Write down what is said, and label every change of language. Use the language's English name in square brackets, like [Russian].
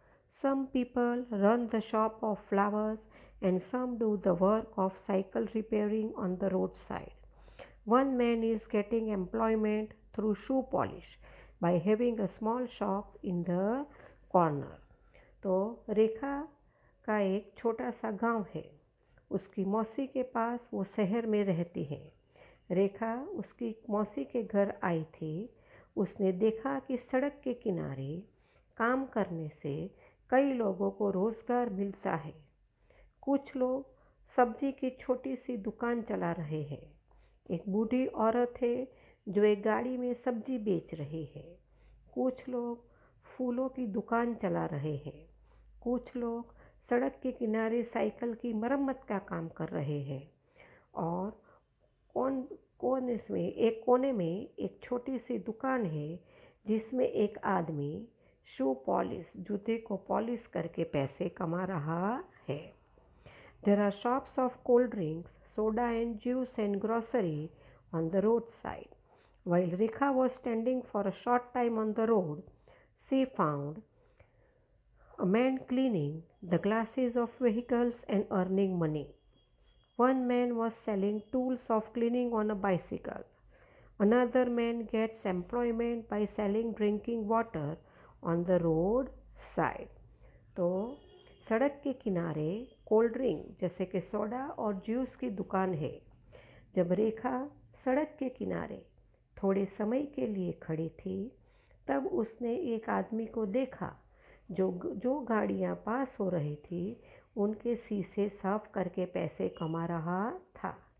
[English] Some people run the shop of flowers and some do the work of cycle repairing on the roadside. One man is getting employment through shoe polish by having a small shop in the corner. [Hindi] तो रेखा का एक छोटा सा गांव है। उसकी मौसी के पास वो शहर में रहती है। रेखा उसकी मौसी के घर आई थी। उसने देखा कि सड़क के किनारे काम करने से कई लोगों को रोज़गार मिलता है। कुछ लोग सब्जी की छोटी सी दुकान चला रहे हैं। एक बूढ़ी औरत है जो एक गाड़ी में सब्जी बेच रही है। कुछ लोग फूलों की दुकान चला रहे हैं। कुछ लोग सड़क के किनारे साइकिल की मरम्मत का काम कर रहे हैं। और कोने में एक छोटी सी दुकान है जिसमें एक आदमी शू पॉलिश जूते को पॉलिश करके पैसे कमा रहा है। [English] There are shops of cold drinks, soda and juice and grocery on the roadside. While Rekha was standing for a short time on the road, she found a man cleaning the glasses of vehicles and earning money. One man was selling tools of cleaning on a bicycle. Another man gets employment by selling drinking water on the road side. [Hindi] तो सड़क के किनारे cold drink जैसे कि soda और juice की दुकान है। जब रेखा सड़क के किनारे थोड़े समय के लिए खड़ी थी तब उसने एक आदमी को देखा जो गाड़ियाँ पास हो रही थी उनके शीशे साफ करके पैसे कमा रहा था।